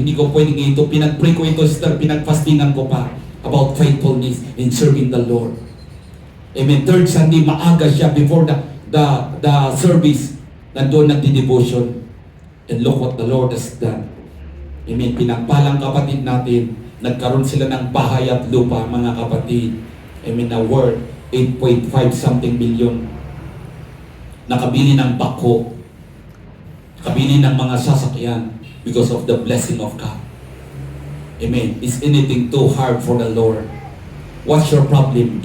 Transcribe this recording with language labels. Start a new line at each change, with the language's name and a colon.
Filipino: Hindi ko pwedeng ito. Pinag-pray ko ito, sister. Pinag-fastingan ko pa
English: about faithfulness in serving the Lord.
Filipino: Amen.
English: Third Sunday,
Filipino: maaga siya
English: before the service.
Filipino: Nandun nagdi-devotion.
English: And look what the Lord has done.
Filipino: Amen. Pinagpalang kapatid natin. Nagkaroon sila ng bahay at lupa, mga kapatid.
English: Amen.
Filipino: Na worth 8.5 something million. Nakabili ng bako. Nakabili ng mga sasakyan
English: because of the blessing of God. Amen. Is anything too hard for the Lord? What's your problem?